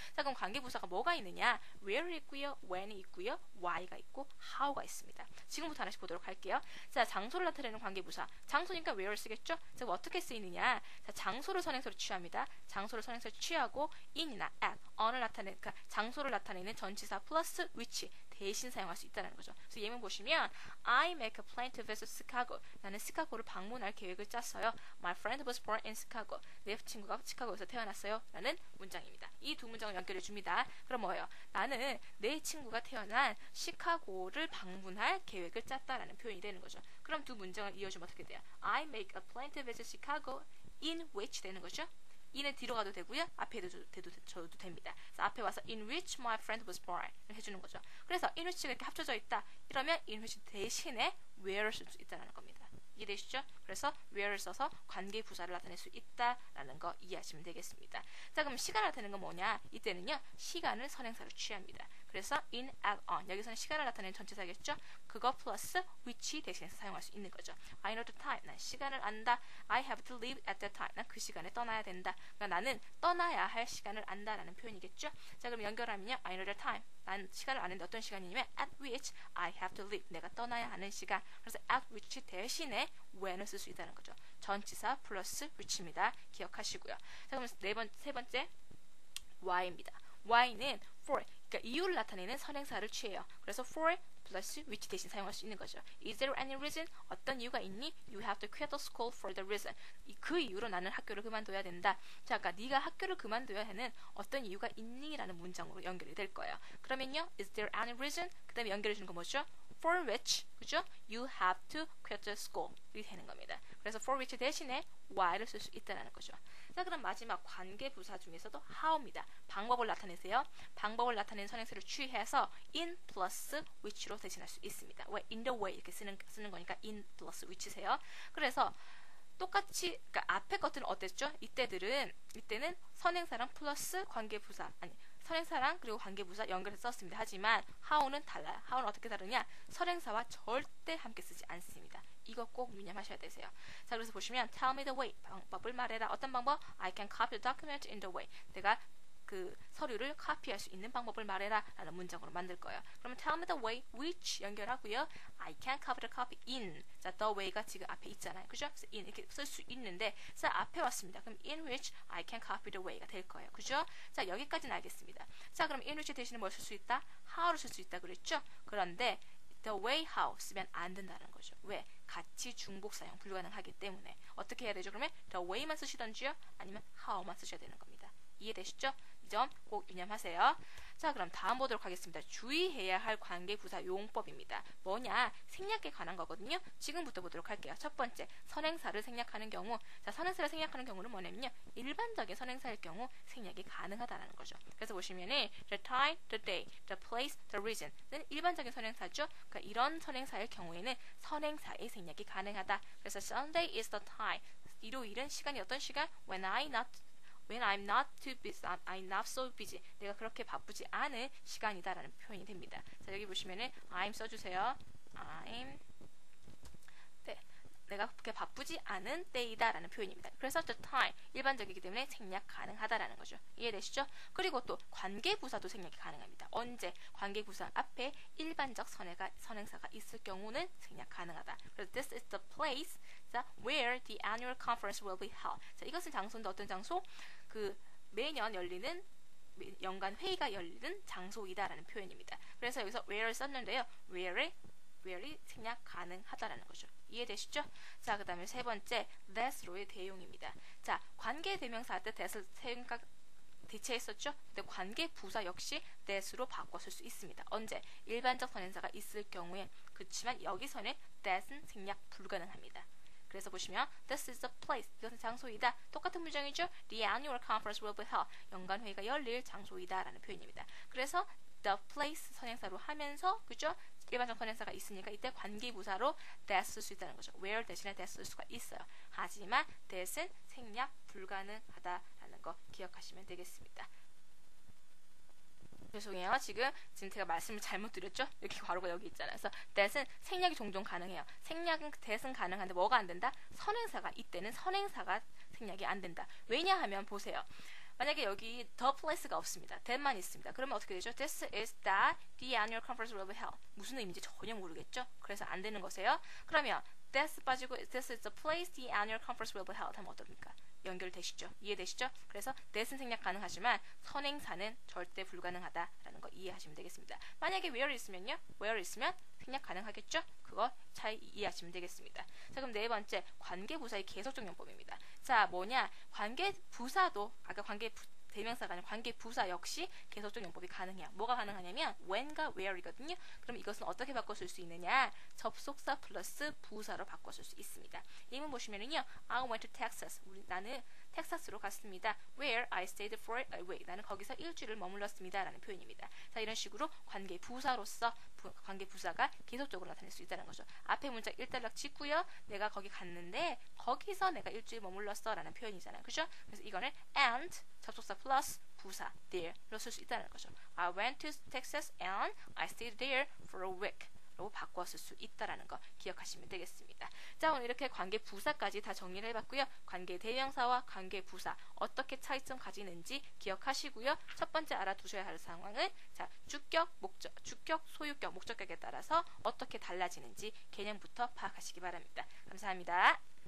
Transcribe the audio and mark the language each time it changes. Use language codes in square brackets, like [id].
[ko] 자, 그럼 관계부사가 뭐가 있느냐? where이 있고요, when이 있고요, why가 있고 how가 있습니다. 지금부터 하나씩 보도록 할게요. 자, 장소를 나타내는 관계부사. 장소니까 where 쓰겠죠? 자, 그럼 어떻게 쓰이느냐? 자, 장소를 선행사로 취합니다. 장소를 선행사로 취하고 in이나 at, on을 나타내는, 그러니까 장소를 나타내는 전치사 플러스 which 대신 사용할 수 있다는 거죠. 그래서 예문 보시면 [en] I make a plan to visit Chicago. [ko] 나는 시카고를 방문할 계획을 짰어요. [en] My friend was born in Chicago. [ko] 내 친구가 시카고에서 태어났어요. 라는 문장입니다. 이 두 문장을 연결해 줍니다. 그럼 뭐예요? 나는 내 친구가 태어난 시카고를 방문할 계획을 짰다라는 표현이 되는 거죠. 그럼 두 문장을 이어주면 어떻게 돼요? [en] I make a plan to visit Chicago in which [ko] 되는 거죠. in은 뒤로 가도 되고요. 앞에 줘도 됩니다. 그래서 앞에 와서 [en] in which my friend was born [ko] 해주는 거죠. 그래서 in which가 이렇게 합쳐져 있다. 이러면 in which 대신에 where를 쓸 수 있다는 겁니다. 이해되시죠? 그래서 where를 써서 관계 부사를 나타낼 수 있다라는 거 이해하시면 되겠습니다. 자, 그럼 시간을 나타내는 건 뭐냐? 이때는요, 시간을 선행사로 취합니다. 그래서 in, at, on. 여기서는 시간을 나타내는 전치사겠죠? 그거 플러스 which 대신해서 사용할 수 있는 거죠. [en] I know the time. [ko] 난 시간을 안다. [en] I have to leave at that time. [ko] 난 그 시간에 떠나야 된다. 그러니까 나는 떠나야 할 시간을 안다라는 표현이겠죠? 자, 그럼 연결하면요. [en] I know the time. [ko] 난 시간을 아는데 어떤 시간이냐면 [en] at which I have to leave. [ko] 내가 떠나야 하는 시간. 그래서 at which 대신에 when을 쓸 수 있다는 거죠. 전치사 플러스 which입니다. 기억하시고요. 자, 그럼 세 번째 why입니다. why는 for, 그러니까 이유를 나타내는 선행사를 취해요. 그래서 for 플러스 which 대신 사용할 수 있는 거죠. [en] Is there any reason? [ko] 어떤 이유가 있니? [en] You have to quit the school for the reason. [ko] 그 이유로 나는 학교를 그만둬야 된다. 자, 아까 네가 학교를 그만둬야 하는 어떤 이유가 있니? 라는 문장으로 연결이 될 거예요. 그러면요, [en] is there any reason? [ko] 그 다음에 연결해 주는 거 뭐죠? [en] for which, [ko] 그죠? [en] You have to quit the school. [ko] 이 되는 겁니다. 그래서 for which 대신에 why를 쓸 수 있다는 거죠. 자, 그럼 마지막 관계부사 중에서도 how입니다. 방법을 나타내세요. 방법을 나타내는 선행사를 취해서 in plus which로 대신할 수 있습니다. 왜? in the way 이렇게 쓰는 거니까 in plus which세요. 그래서 똑같이 그러니까 앞에 것들은 어땠죠? 이때는 선행사랑 플러스 관계부사 아니 선행사랑 그리고 관계부사 연결해서 썼습니다. 하지만 how는 달라요. how는 어떻게 다르냐? 선행사와 절대 함께 쓰지 않습니다. 이거 꼭 유념하셔야 되세요. 자, 그래서 보시면 [en] tell me the way [ko] 방법을 말해라. 어떤 방법? [en] I can copy the document in the way. [ko] 내가 그 서류를 카피할 수 있는 방법을 말해라 라는 문장으로 만들 거예요. 그러면 [en] tell me the way which [ko] 연결하고요. [en] I can copy the copy in. [ko] 자, the way가 지금 앞에 있잖아요. 그죠? 그래서 in 이렇게 쓸 수 있는데 자, 앞에 왔습니다. 그럼 [en] in which I can copy the way가 [ko] 될 거예요. 그죠? 자, 여기까지는 알겠습니다. 자, 그럼 in which 대신에 뭘 쓸 수 있다? how를 쓸 수 있다 그랬죠? 그런데 the way how 쓰면 안 된다는 거죠. 왜? 같이 중복 사용 불가능하기 때문에 어떻게 해야 되죠? 그러면 the way만 쓰시던지요? 아니면 how만 쓰셔야 되는 겁니다. 이해되시죠? 이 점 꼭 유념하세요. 자, 그럼 다음 보도록 하겠습니다. 주의해야 할 관계부사 용법입니다. 뭐냐? 생략에 관한 거거든요. 지금부터 보도록 할게요. 첫 번째, 선행사를 생략하는 경우. 자, 선행사를 생략하는 경우는 뭐냐면요. 일반적인 선행사일 경우 생략이 가능하다는 거죠. 그래서 보시면은 the time, the day, the place, the reason은 일반적인 선행사죠. 그러니까 이런 선행사일 경우에는 선행사의 생략이 가능하다. 그래서 [en] Sunday is the time. [ko] 일요일은 시간이 어떤 시간? [en] When I'm not too busy, I'm not so busy. [ko] 내가 그렇게 바쁘지 않은 시간이다라는 표현이 됩니다. 자, 여기 보시면은 I'm 써주세요. 내가 그렇게 바쁘지 않은 때이다라는 표현입니다. 그래서 the time 일반적이기 때문에 생략 가능하다라는 거죠. 이해되시죠? 그리고 또 관계부사도 생략이 가능합니다. 언제? 관계부사 앞에 일반적 선행사가 있을 경우는 생략 가능하다. 그래서 [en] this is the place where the annual conference will be held. [ko] 자, 이것은 장소인데 어떤 장소? 그 매년 열리는 연간 회의가 열리는 장소이다라는 표현입니다. 그래서 여기서 where를 썼는데요. where이 생략 가능하다라는 거죠. 이해되시죠? 자, 그 다음에 세 번째 that로의 대용입니다. 자, 관계대명사 할 때 that을 대체했었죠? 근데 관계부사 역시 that으로 바꿔 쓸 수 있습니다. 언제? 일반적 선행사가 있을 경우에. 그렇지만 여기서는 that은 생략 불가능합니다. 그래서 보시면 [en] this is the place. [ko] 이것은 장소이다. 똑같은 문장이죠? [en] The annual conference will be held. [ko] 연간 회의가 열릴 장소이다 라는 표현입니다. 그래서 the place 선행사로 하면서 그죠? 일반적 선행사가 있으니까 이때 관계부사로 that 쓸 수 있다는 거죠. where 대신에 that 쓸 수가 있어요. 하지만 that은 생략 불가능하다라는 거 기억하시면 되겠습니다. 죄송해요. 지금 제가 말씀을 잘못 드렸죠? 이렇게 괄호가 여기 있잖아요. 그래서 that은 생략이 종종 가능해요. 생략은 that은 가능한데 뭐가 안 된다? 선행사가 이때는 선행사가 생략이 안 된다. 왜냐하면 보세요. 만약에 여기 the place가 없습니다. that만 있습니다. 그러면 어떻게 되죠? [en] This is that the annual conference will be held. [ko] 무슨 의미인지 전혀 모르겠죠? 그래서 안 되는 거세요. 그러면 [en] that [ko] 빠지고 [en] this is the place the annual conference will be held [ko] 하면 어떻습니까? 연결되시죠? 이해되시죠? 그래서 that은 생략 가능하지만 선행사는 절대 불가능하다라는 거 이해하시면 되겠습니다. 만약에 where 있으면요? where 있으면 생략 가능하겠죠? 그거 잘 이해하시면 되겠습니다. 자, 그럼 네 번째 관계부사의 계속적 용법입니다. 자, 뭐냐? 관계부사도 아까 대명사가 아니라 관계부사 역시 계속적 용법이 가능해요. 뭐가 가능하냐면 when과 where이거든요. 그럼 이것은 어떻게 바꿔 쓸 수 있느냐? 접속사 플러스 부사로 바꿔 쓸 수 있습니다. 예문 보시면은요. [en] I went to Texas. [ko] 나는 텍사스로 갔습니다. [en] Where I stayed for a week. [ko] 나는 거기서 일주일을 머물렀습니다. 라는 표현입니다. 자, 이런 식으로 관계부사로서 관계부사가 계속적으로 나타낼 수 있다는 거죠. 앞에 문장 일단락 짓고요. 내가 거기 갔는데 거기서 내가 일주일 머물렀어 라는 표현이잖아요. 그죠? 그래서 이거는 and 접속사 플러스 부사 there로 쓸 수 있다는 거죠. [en] I went to Texas and I stayed there for a week. [ko] 바꿔 쓸 수 있다라는 거 기억하시면 되겠습니다. 자, 오늘 이렇게 관계부사까지 다 정리를 해봤고요. 관계대명사와 관계부사 어떻게 차이점 가지는지 기억하시고요. 첫 번째 알아두셔야 할 상황은 자, 주격, 소유격, 목적격에 따라서 어떻게 달라지는지 개념부터 파악하시기 바랍니다. 감사합니다.